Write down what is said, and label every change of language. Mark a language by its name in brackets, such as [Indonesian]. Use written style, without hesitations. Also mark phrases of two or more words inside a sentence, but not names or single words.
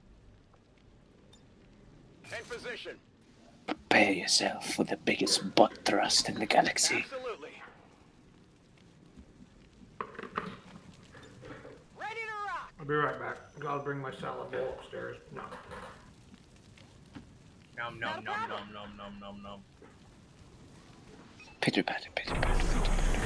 [English] In position. Prepare yourself for the biggest butt thrust in the galaxy. Absolutely. Ready to rock. I'll be right back. I'll bring my salad bowl upstairs. No. Nom nom nom nom nom nom nom nom. Pitter patter, pitter patter, pitter patter.